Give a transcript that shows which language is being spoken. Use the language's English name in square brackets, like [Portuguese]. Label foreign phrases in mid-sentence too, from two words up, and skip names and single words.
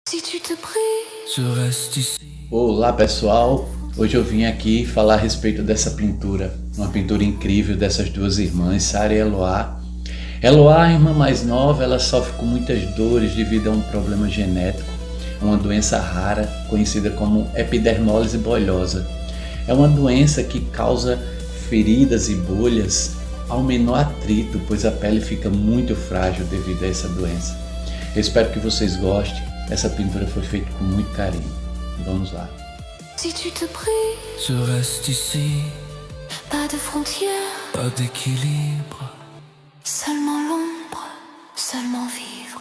[French] Si tu te pries, je reste ici. [Portuguese] Olá pessoal, hoje eu vim aqui falar a respeito dessa pintura, uma pintura incrível dessas duas irmãs, Sara e Eloá. Eloá, a irmã mais nova, ela sofre com muitas dores devido a um problema genético, uma doença rara conhecida como epidermólise bolhosa. É uma doença que causa feridas e bolhas ao menor atrito, pois a pele fica muito frágil devido a essa doença. Eu espero que vocês gostem. Essa pintura foi feita com muito carinho. Vamos lá. [French] si tu te pries, Je reste ici, pas de frontières, pas d'équilibre. seulement l'ombre, seulement vie.